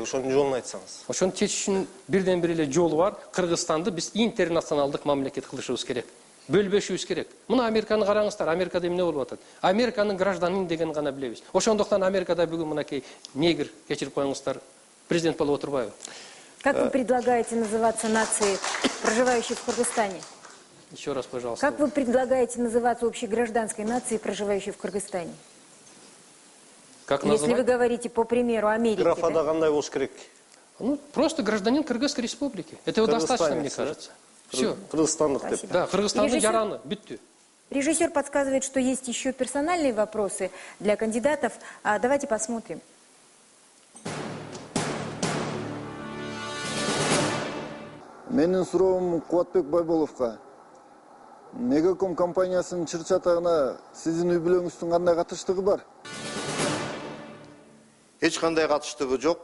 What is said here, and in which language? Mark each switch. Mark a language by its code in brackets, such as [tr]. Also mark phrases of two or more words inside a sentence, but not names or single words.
[ky] Ошонун жолун айтсаңыз. Ошону чечиштин бирден бир эле жолу бар. Кыргызстанды биз интернационалдык мамлекет кылышыбыз керек. Бөлбөшүбүз керек. Мына Американы караңыздар, Америкада эмне болуп атат? Американын гражданин деген гана билебиз. Ошондуктан Америкада бүгүн мынакей негр, кечирип коюңуздар, президент болуп отурбайбы? [ru] Как вы предлагаете называться нацией, проживающей в Кыргызстане? Еще раз, пожалуйста. Как вы предлагаете называться общегражданской нацией, проживающей в Кыргызстане? Как Если называть? вы говорите по примеру Америки, Графада да? [ky] кандай болуш керек? [ru] Ну, просто гражданин Кыргызской республики. Этого достаточно, мне кажется. Все. [ky] Кыргызстандык деп. Да, Кыргызстанды жараны, бүттү. [ru] Режиссер подсказывает, что есть еще персональные вопросы для кандидатов. Давайте посмотрим. [ky] Менин суроом Кубатбек Байболовго. Мегаком компаниясынын чыр-чатагына сиздин үй-бүлөңүздүн кандай катыштыгы бар? Эч кандай катыштыгы жок.